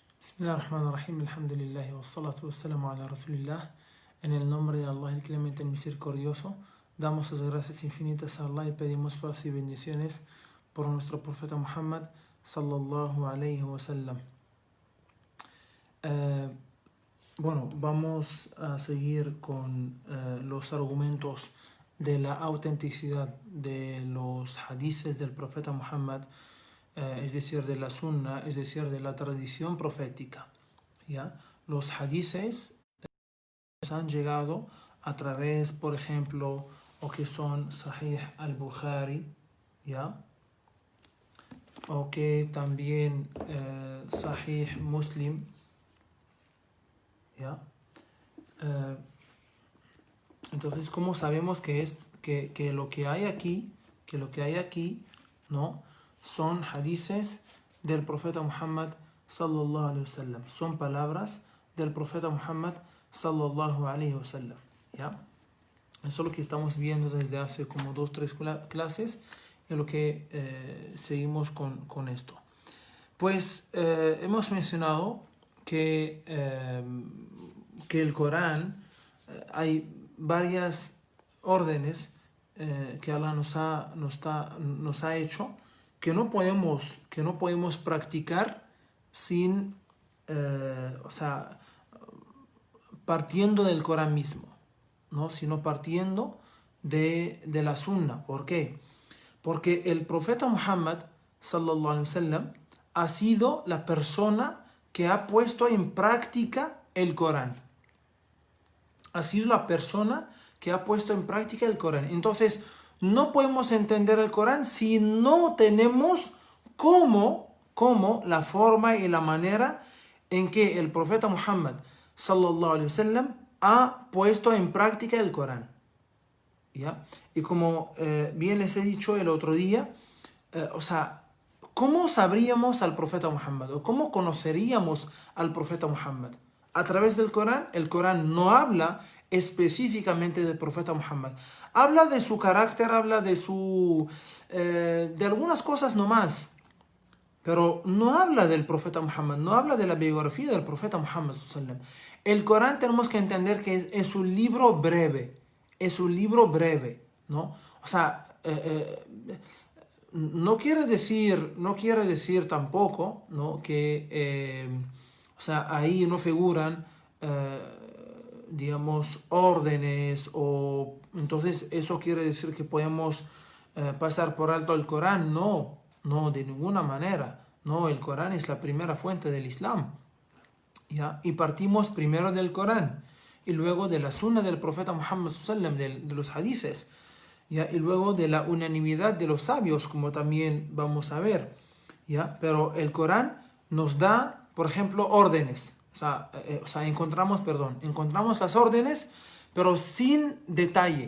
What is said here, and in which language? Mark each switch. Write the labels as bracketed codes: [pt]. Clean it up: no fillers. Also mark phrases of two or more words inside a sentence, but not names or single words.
[ar] بسم الله الرحمن الرحيم، الحمد لله، والصلاة والسلام على رسول الله. [es] En el nombre de Allah, el clemente, el misericordioso, damos las gracias infinitas a Allah y pedimos paz y bendiciones por nuestro profeta Muhammad [ar] صلى الله عليه وسلم. [es] Bueno, vamos a seguir con los argumentos de la autenticidad de los hadices del profeta Muhammad, es decir, de la sunna, es decir, de la tradición profética. ¿Ya? Los hadices nos han llegado a través, por ejemplo, o que son Sahih al-Bukhari, ¿ya? O que también Sahih Muslim, ¿ya? Entonces, ¿cómo sabemos que lo que hay aquí, ¿no? Son hadices del profeta Muhammad [ar] صلى الله عليه وسلم, [es] son palabras del profeta Muhammad [ar] صلى الله عليه وسلم, [es] ¿ya? Eso es lo que estamos viendo desde hace como 2-3 clases, y lo que seguimos con esto. Pues hemos mencionado que el Corán, hay varias órdenes que Allah nos ha hecho que no podemos practicar sin, partiendo del Corán mismo, ¿no? Sino partiendo de la Sunna. ¿Por qué? Porque el profeta Muhammad [ar] صلى الله عليه وسلم [es] ha sido la persona que ha puesto en práctica el Corán. Ha sido la persona que ha puesto en práctica el Corán. Entonces, no podemos entender el Corán si no tenemos cómo la forma y la manera en que el profeta Muhammad [ar] صلى الله عليه وسلم [es] ha puesto en práctica el Corán. ¿Ya? Y como bien les he dicho el otro día, ¿cómo sabríamos al profeta Muhammad? ¿O cómo conoceríamos al profeta Muhammad? A través del Corán. El Corán no habla específicamente del profeta Muhammad. Habla de su carácter, habla de de algunas cosas nomás. Pero no habla del profeta Muhammad, no habla de la biografía del profeta Muhammad [ar] صلى الله عليه وسلم. [es] El Corán tenemos que entender que es un libro breve. Es un libro breve, ¿no? O sea, no quiere decir tampoco, ¿no? Que, ahí no figuran, digamos, órdenes, o entonces eso quiere decir que podemos pasar por alto el Corán. No, de ninguna manera. No, el Corán es la primera fuente del Islam, ¿ya? Y partimos primero del Corán y luego de la sunna del profeta Muhammad [ar] صلى الله عليه وسلم, [es] de los hadices, ¿ya? Y luego de la unanimidad de los sabios, como también vamos a ver, ¿ya? Pero el Corán nos da, por ejemplo, órdenes. Encontramos las órdenes, pero sin detalle.